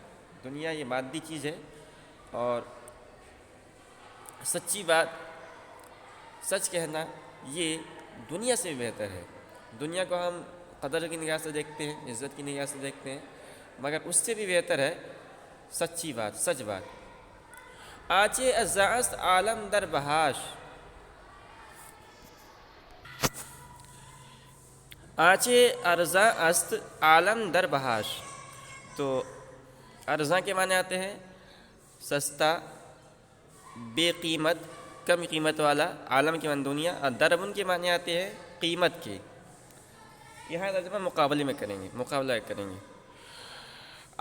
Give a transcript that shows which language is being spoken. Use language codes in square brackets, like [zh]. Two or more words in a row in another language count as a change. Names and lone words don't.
[ur] دنیا یہ مادی چیز ہے اور سچی بات، سچ کہنا یہ دنیا سے بہتر ہے۔ دنیا کو ہم قدر کی نگاہ سے دیکھتے ہیں، عزت کی نگاہ سے دیکھتے ہیں، مگر اس سے بھی بہتر ہے سچی بات، سچ بات۔ [fa] آنچے ازاں است عالم در بہاش، آنچے ارزاں است عالم در بہاش۔ [ur] تو ارزاں کے معنی آتے ہیں سستا، بے قیمت، کم قیمت والا، عالم کے معنی دنیا، اور دربن کے معنی آتے ہیں قیمت کے۔ یہاں ترجمہ مقابلہ کریں گے۔